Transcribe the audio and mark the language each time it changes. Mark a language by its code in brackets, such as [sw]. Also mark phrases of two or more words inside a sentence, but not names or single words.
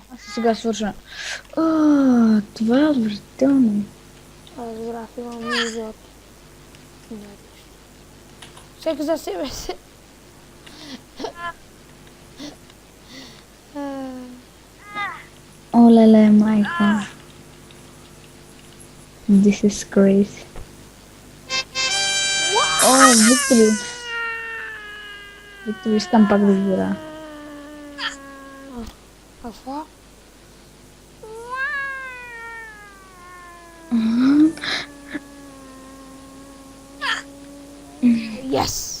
[bg] Аз сега свърша. Това е отвратително. Разбрах, имам нужда от... Всеки за себе си. О, леле, майка. [en] This is crazy. [bg] О, Виктори. Виктори, искам пак да игра. Какво? Yes!